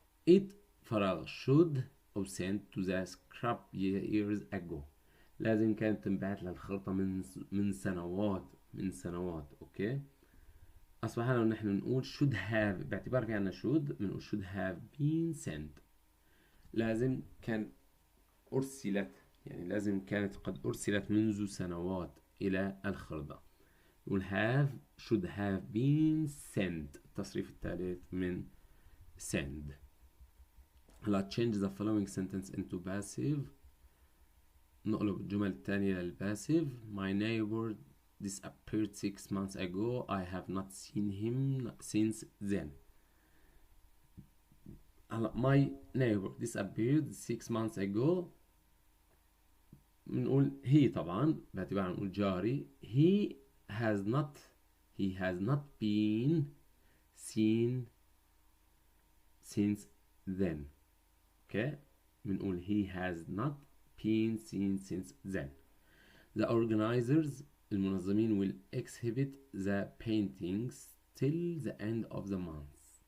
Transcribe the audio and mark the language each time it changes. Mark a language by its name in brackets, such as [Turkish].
[Arabic] it فراغ should أو sent to the scrap years ago، لازم كانت تنبعث للخرطة من سنوات. اوكي. اصبح لو نحن نقول should have، باعتبار في عنا should بنقول should have been sent، لازم كان أرسلت، يعني لازم كانت قد أرسلت منذ سنوات إلى الخرطة. [English] نقول should have been sent، التصريف الثالث من send. هلا change the following sentence into passive، نقلب الجمل الثانية للباسيف. my neighbor disappeared 6 months ago I have not seen him since then. هلا هلا my neighbor disappeared 6 months ago. [Arabic] بنقول هي طبعا باعتبار نقول جاري. [English] he has not been seen since then. okay. بنقول he has not been seen since then. The organizers المنظمين will exhibit the paintings till the end of the month.